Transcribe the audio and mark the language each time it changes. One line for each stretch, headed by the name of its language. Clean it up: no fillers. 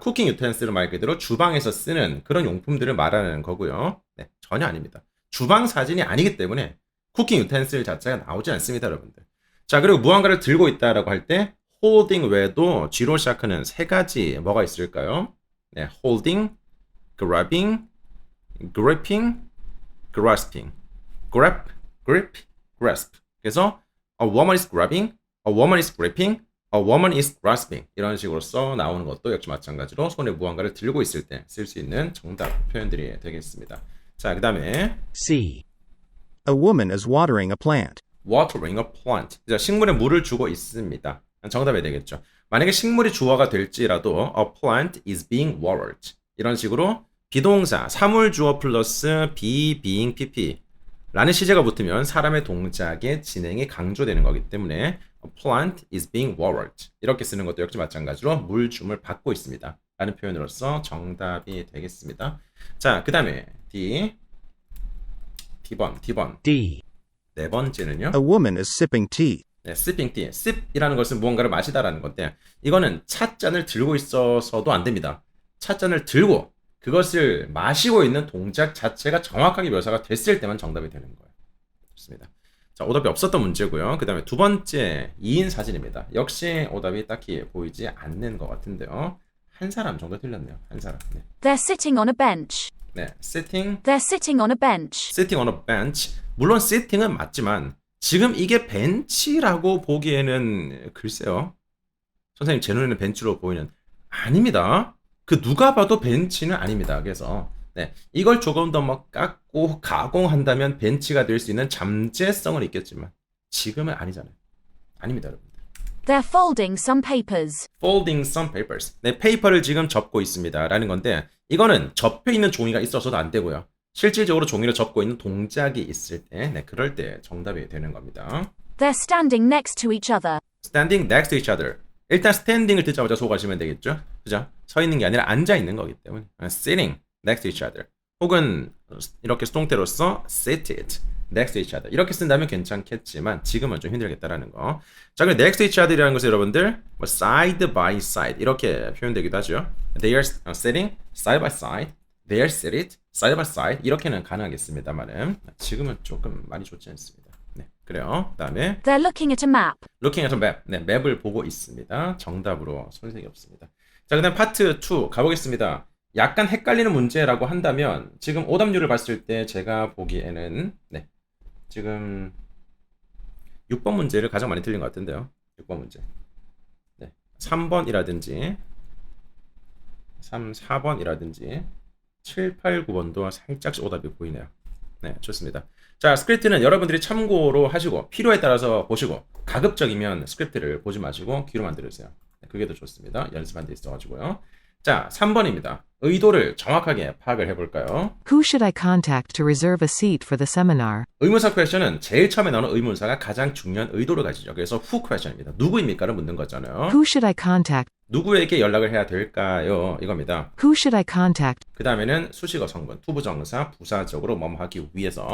Korean: cooking utensil은 말 그대로 주방에서 쓰는 그런 용품들을 말하는 거고요. 네, 전혀 아닙니다. 주방 사진이 아니기 때문에 cooking utensil 자체가 나오지 않습니다, 여러분들. 자, 그리고 무언가를 들고 있다라고 할 때 holding 외에도 G로 시작하는 세 가지 뭐가 있을까요?
English: 네, holding, grabbing, gripping, grasping. grip, grasp. 그래서 a woman is grabbing, a woman is gripping, a woman is grasping.
Korean: 이런 식으로 써 나오는 것도 역시 마찬가지로 손에 무언가를 들고 있을 때 쓸 수 있는 정답 표현들이 되겠습니다. 자, 그 다음에
English: C. A woman is watering a plant. watering a plant.
Korean: 자, 식물에 물을 주고 있습니다. 정답이 되겠죠. 만약에 식물이 주어가 될지라도
English: a plant is being watered.
Korean: 이런 식으로 비동사, 사물 주어 플러스 be, being, pp 라는 시제가 붙으면 사람의 동작의 진행이 강조되는 거기 때문에
English: a plant is being watered.
Korean: 이렇게 쓰는 것도 역시 마찬가지로 물 줌을 받고 있습니다. 라는 표현으로서 정답이 되겠습니다. 자, 그 다음에 D번.
English: D.
Korean: 네 번째는요.
English: A woman is sipping tea. 네, sipping tea.
Korean: sip이라는 것은 무언가를 마시다라는 건데 이거는 찻잔을 들고 있어서도 안 됩니다. 찻잔을 들고 그것을 마시고 있는 동작 자체가 정확하게 묘사가 됐을 때만 정답이 되는 거예요. 좋습니다. 자, 오답이 없었던 문제고요. 그 다음에 두 번째 2인 사진입니다. 역시 오답이 딱히 보이지 않는 것 같은데요. 한 사람 정도 틀렸네요. 한 사람. 네,
English: They're sitting on a bench. 네, sitting, They're sitting on a bench. sitting on a bench.
Korean: 물론 sitting은 맞지만 지금 이게 벤치라고 보기에는 글쎄요. 선생님 제 눈에는 벤치로 보이는 아닙니다. 그 누가 봐도 벤치는 아닙니다. 그래서 네, 이걸 조금 더 뭐 깎고 가공한다면 벤치가 될 수 있는 잠재성은 있겠지만 지금은 아니잖아요. 아닙니다, 여러분들.
English: They're folding some papers. Folding some papers.
Korean: 네, 페이퍼를 지금 접고 있습니다. 라는 건데 이거는 접혀 있는 종이가 있어서도 안 되고요. 실질적으로 종이를 접고 있는 동작이 있을 때, 네, 그럴 때 정답이 되는 겁니다.
English: They're standing next to each other. Standing next to each other.
Korean: 일단 standing을 듣자마자 소거하시면 되겠죠? 그죠? 서 있는 게 아니라 앉아 있는 거기 때문에
English: sitting next to each other.
Korean: 혹은 이렇게 수동태로서
English: seated next to each other.
Korean: 이렇게 쓴다면 괜찮겠지만 지금은 좀 힘들겠다라는 거. 자, 그럼 next to each other이라는 것은 여러분들 뭐
English: side by side
Korean: 이렇게 표현되기도 하죠.
English: They are sitting side by side. They are seated side by side.
Korean: 이렇게는 가능하겠습니다만은 지금은 조금 많이 좋지 않습니다. 네, 그래요. 그다음에
English: They're looking at a map. looking at a map.
Korean: 네, 맵을 보고 있습니다. 정답으로 손색이 없습니다. 자, 그다음 파트 2 가보겠습니다. 약간 헷갈리는 문제라고 한다면 지금 오답률을 봤을 때 제가 보기에는 네, 지금 6번 문제를 가장 많이 틀린 것 같은데요. 6번 문제. 네, 3번이라든지 3, 4번이라든지 7, 8, 9번도 살짝씩 오답이 보이네요. 네, 좋습니다. 자, 스크립트는 여러분들이 참고로 하시고 필요에 따라서 보시고 가급적이면 스크립트를 보지 마시고 귀로만 들으세요. 네, 그게 더 좋습니다. 연습한 데 있어가지고요. 자, 3번입니다. 의도를 정확하게 파악을 해볼까요?
English: Who should I contact to reserve a seat for the seminar?
Korean: 의문사 퀘션은 제일 처음에 나오는 의문사가 가장 중요한 의도를 가지죠. 그래서 who 퀘션입니다. 누구입니까를 묻는 거잖아요.
English: Who should I contact?
Korean: 누구에게 연락을 해야 될까요? 이겁니다.
English: Who should I contact
Korean: 그 다음에는 수식어 성분, 투부정사, 부사적으로 뭐뭐 하기 위해서.